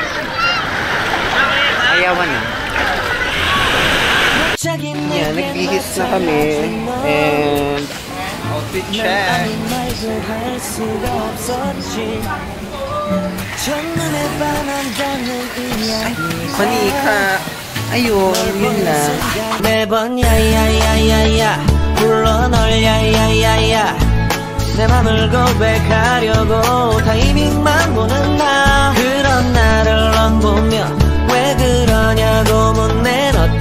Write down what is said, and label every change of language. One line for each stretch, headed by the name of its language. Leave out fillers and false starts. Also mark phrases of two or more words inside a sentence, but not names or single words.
Filipino: Ayawan na. Yan, nagbihis na kami.
English: And outfit check.
Filipino: Ay, manika. Ayun, yun lang.
Korean: 매번 야야야야야 불러 널 야야야야 내 맘을 고백하려고 타이밍만 보는 나 그런 나를 넌 보며 왜 그러냐고 묻네